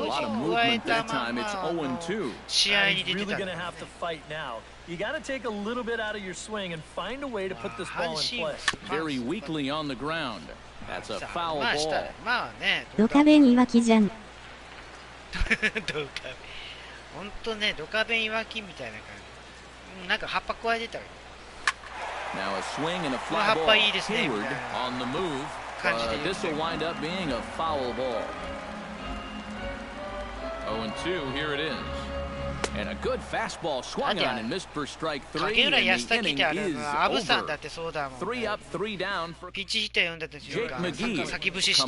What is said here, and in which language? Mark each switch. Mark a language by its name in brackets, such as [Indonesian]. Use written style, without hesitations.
[English] A lot of movement that time. It's 0-2. [Japanese] 試合に出てた。 [English] Really gonna have to fight now. You got to take a little bit out of your swing and find a way to put this ball in play. Very weakly on the ground. That's a foul ball. [Japanese] まあね。ドカベンいわきじゃん。ドカベン。本当ね、ドカベンいわきみたいな感じ。なんか葉っぱ加えてたよ。 [English] Now a swing and a fly ball. Hayward on the move. This will wind up being a foul ball. 0-2. Here it is. And a good fastball swung on and missed for strike 3. And the inning is over. 3 up, 3 down for Jake McGee.